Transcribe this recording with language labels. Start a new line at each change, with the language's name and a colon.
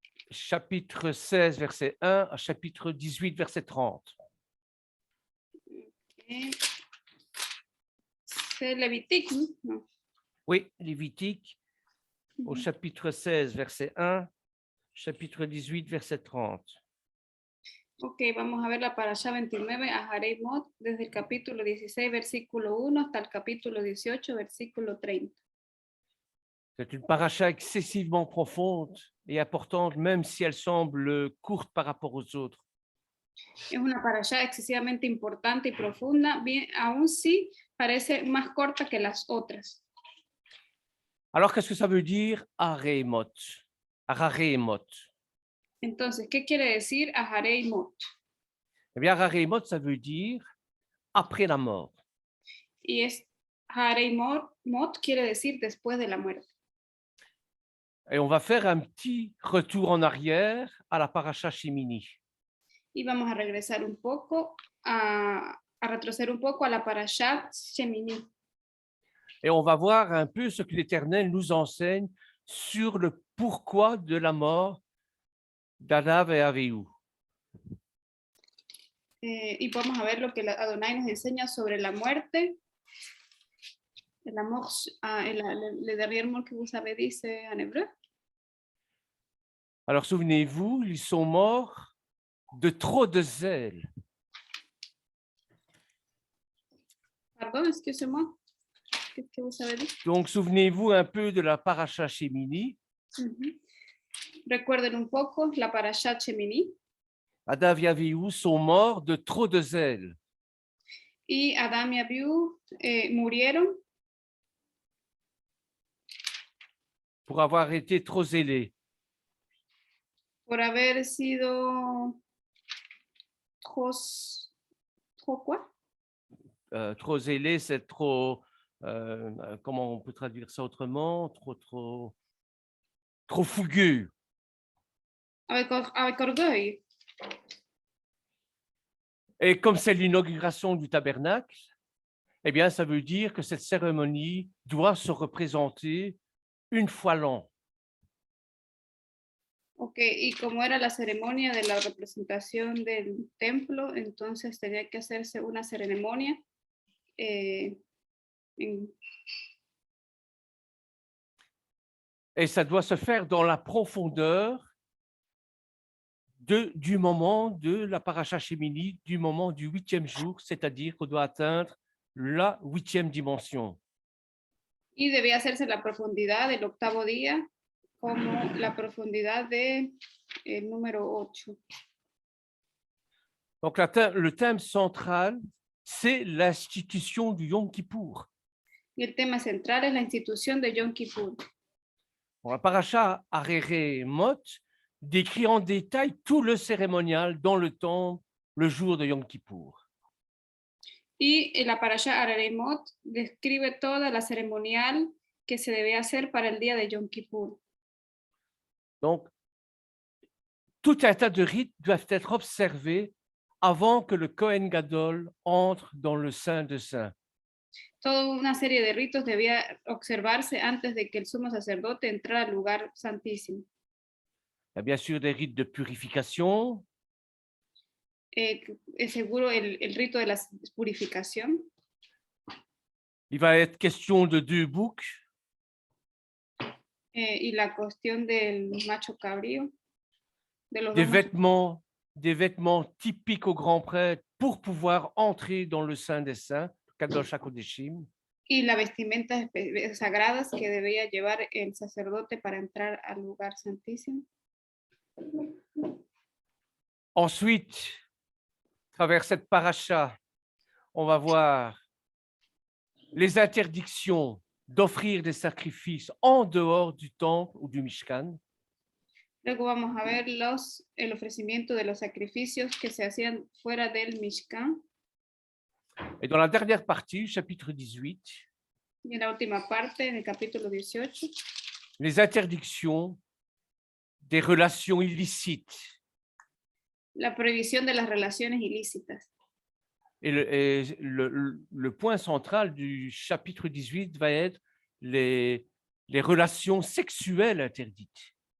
French: chapitre 16, verset 1 à chapitre 18, verset 30. C'est Lévitique, non? Oui, Lévitique, au chapitre 16, verset 1, chapitre 18, verset 30.
Spanish: Ok, vamos a ver la Parashat 29 a Haremot desde el capítulo 16, versículo 1 hasta el capítulo 18, versículo 30.
French: C'est une paracha excessivement profonde et importante, même si elle semble courte par rapport aux autres.
Spanish: Es una Parashat excesivamente importante y profunda, bien, aún sí parece más corta que las otras.
French: Alors, qu'est-ce que ça veut dire Arémot? Ararémot.
Spanish: Entonces, ¿qué quiere decir Aharemot?
French: Eh bien, Ararémot, ça veut dire après la mort.
Spanish: Y es Haremot quiere decir después de la muerte.
French: Et on va faire un petit retour en arrière à la paracha Shemini.
Spanish: Y vamos a regresar un poco, a retroceder un poco a la Parashat Shemini.
French: Et on va voir un peu ce que l'Éternel nous enseigne sur le pourquoi de la mort d'Adav et Avihu.
Spanish: Y vamos a ver lo que Adonai nos enseña sobre la muerte.
French: La mort, le dernier mot que vous avez dit, c'est en hébreu. Alors souvenez-vous, ils sont morts de trop de zèle. Pardon, excusez-moi. Qu'est-ce que vous avez dit? Donc souvenez-vous un peu de la paracha Shemini.
Spanish: Recuerden un poco la Parashat Shemini.
French: Adav et Avihu sont morts de trop de zèle.
Spanish: Y Adam y Abiú murieron
French: Pour avoir été trop zélés.
Spanish: por haber sido
French: trop quoi? Trop zélé, c'est trop, comment on peut traduire ça autrement? Trop fougueux. Avec orgueil. Et comme c'est l'inauguration du tabernacle, eh bien, ça veut dire que cette cérémonie doit se représenter une fois l'an.
Spanish: Ok, y como era la ceremonia de la representación del templo, entonces tenía que hacerse una ceremonia
French: Et ça doit se faire dans la profondeur du moment de la paracha Shemini, du moment du 8e jour, c'est-à-dire qu'on doit atteindre la 8e dimension.
Spanish: y debía hacerse la profundidad del octavo día como la profundidad del número 8.
French: Donc, le thème central, c'est l'institution du Yom Kippour.
Spanish: Y el tema central es la institución de Yom Kippur.
French: Bon, la paracha Arere Mot décrit en détail tout le cérémonial dans le temple le jour de Yom Kippour.
Spanish: Y la Parasha Araremot describe toda la ceremonial que se debe hacer para el día de Yom Kippur.
French: Donc, tout un tas de rites doivent être observés avant que le Kohen Gadol entre dans le Saint de Saints.
Spanish: Toda una serie de ritos debía observarse antes de que el sumo sacerdote entrara al lugar santísimo.
French: Il y a bien sûr des rites de purification.
Spanish: Es seguro el rito de la purificación.
French: Il va être question de 2 boucs.
Spanish: Y la cuestión del macho cabrío. De los
French: Des vêtements typiques au grand prêtre pour pouvoir entrer dans le Saint des Saints, Kadosh HaKodeshim.
Spanish: Y las vestimentas sagradas que debía llevar el sacerdote para entrar al lugar santísimo.
French: Ensuite, à travers cette paracha, on va voir les interdictions d'offrir des sacrifices en dehors du temple ou du Mishkan.
Spanish: Luego vamos a ver el ofrecimiento de los sacrificios que se hacían fuera del Mishkan.
French: Et dans la dernière partie, chapitre 18,
Spanish: Y en la última parte, en el capítulo 18,
French: les interdictions des relations illicites.
Spanish: la prohibición de las relaciones ilícitas.
French: Et le point central du chapitre 18 va être les relations sexuelles interdites.